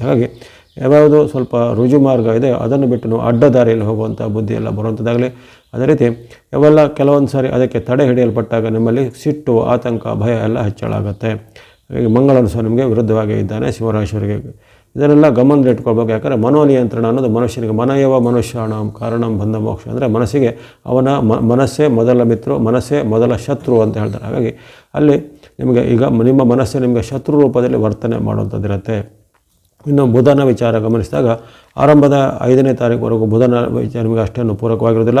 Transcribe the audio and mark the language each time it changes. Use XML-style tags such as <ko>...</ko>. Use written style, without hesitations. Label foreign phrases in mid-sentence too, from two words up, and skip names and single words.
<kn>ಹಾಗಾಗಿ ಯಾವ್ಯಾವುದು ಸ್ವಲ್ಪ ರುಜು ಮಾರ್ಗ ಇದೆ ಅದನ್ನು ಬಿಟ್ಟು ನಾವು ಅಡ್ಡದಾರಿಯಲ್ಲಿ ಹೋಗುವಂಥ ಬುದ್ಧಿ ಎಲ್ಲ ಬರುವಂಥದ್ದಾಗಲಿ. ಅದೇ ರೀತಿ ಇವೆಲ್ಲ ಕೆಲವೊಂದು ಸಾರಿ ಅದಕ್ಕೆ ತಡೆ ಹಿಡಿಯಲ್ಪಟ್ಟಾಗ ನಿಮ್ಮಲ್ಲಿ ಸಿಟ್ಟು, ಆತಂಕ, ಭಯ ಎಲ್ಲ ಹೆಚ್ಚಳ ಆಗುತ್ತೆ. ಹಾಗಾಗಿ ಮಂಗಳನು ಸಹ ನಿಮಗೆ ವಿರುದ್ಧವಾಗಿ ಇದ್ದಾನೆ ಸಿಂಹರಾಶಿಯವರಿಗೆ. ಇದನ್ನೆಲ್ಲ ಗಮನದಲ್ಲಿಟ್ಕೊಳ್ಬೇಕು. ಯಾಕಂದರೆ ಮನೋನಿಯಂತ್ರಣ ಅನ್ನೋದು ಮನುಷ್ಯನಿಗೆ</kn> <sa>ಮನಯವ ಮನುಷ್ಯಾಣಂ ಕಾರಣಂ ಬಂಧ ಮೋಕ್ಷ,</sa> <kn>ಅಂದರೆ ಮನಸ್ಸಿಗೆ ಅವನ ಮನಸ್ಸೇ ಮೊದಲ ಮಿತ್ರ, ಮನಸ್ಸೇ ಮೊದಲ ಶತ್ರು ಅಂತ ಹೇಳ್ತಾರೆ. ಹಾಗಾಗಿ ಅಲ್ಲಿ ನಿಮಗೆ ಈಗ ನಿಮ್ಮ ಮನಸ್ಸೇ ನಿಮಗೆ ಶತ್ರು ರೂಪದಲ್ಲಿ ವರ್ತನೆ ಮಾಡುವಂಥದ್ದಿರುತ್ತೆ. ಇನ್ನು ಬುಧನ ವಿಚಾರ ಗಮನಿಸಿದಾಗ ಆರಂಭದ 5ನೇ ತಾರೀಕುವರೆಗೂ ಬುಧನ ವಿಚಾರ ನಿಮಗೆ ಅಷ್ಟೇನು ಪೂರಕವಾಗಿರೋದಿಲ್ಲ.</kn>